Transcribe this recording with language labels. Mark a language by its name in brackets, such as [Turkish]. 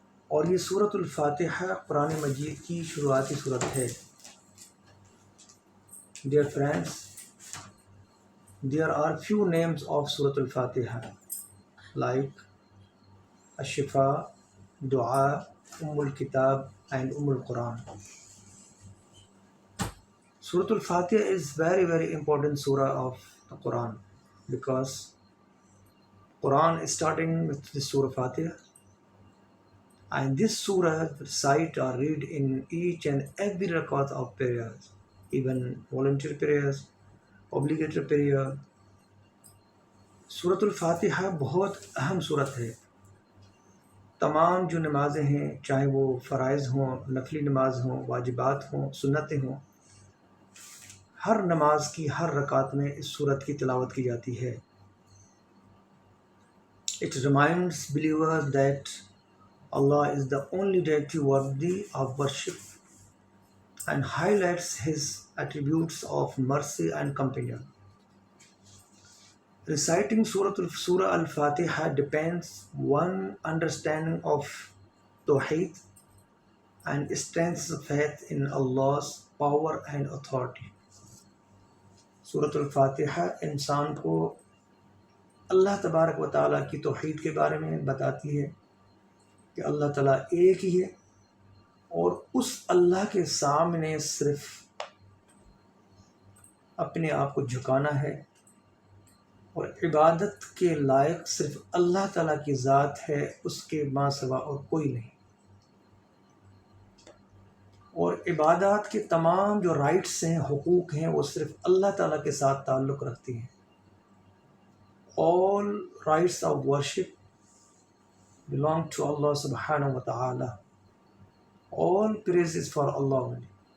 [Urdu] اور یہ سورۃ الفاتحہ قرآن مجید کی شروعاتی صورت ہے۔ [English] Dear friends, there are few names of Surat al-Fatiha like Ash-Shifa, Dua, Al-Kitab and Al-Quran. Surat al-Fatiha is very important surah of the Quran because Quran is starting with the Surah Fatiha, and this surah recite or read in each and every rakat of prayers, even volunteer prayers, obligatory prayer. [Urdu] سورۃ الفاتحہ بہت اہم صورت ہے۔ تمام جو نمازیں ہیں، چاہے وہ فرائض ہوں، نفلی نماز ہوں، واجبات ہوں، سنتیں ہوں، ہر نماز کی ہر رکعت میں اس صورت کی تلاوت کی جاتی ہے۔ [English] It reminds believers that Allah is the only deity worthy of worship and highlights His attributes of mercy and compassion. Reciting Surah Al-Fatiha depends one understanding of Tawheed and strengthens faith in Allah's power and authority. [Urdu] سورۃ الفاتحہ انسان کو اللہ تبارک و تعالیٰ کی توحید کے بارے میں بتاتی ہے کہ اللہ تعالیٰ ایک ہی ہے، اور اس اللہ کے سامنے صرف اپنے آپ کو جھکانا ہے، اور عبادت کے لائق صرف اللہ تعالیٰ کی ذات ہے، اس کے ماں سوا اور کوئی نہیں۔ اور عبادات کے تمام جو رائٹس ہیں، حقوق ہیں، وہ صرف اللہ تعالیٰ کے ساتھ تعلق رکھتی ہیں۔ [English] All rights of worship belong to Allah subhanahu wa ta'ala. All praise is for Allah only.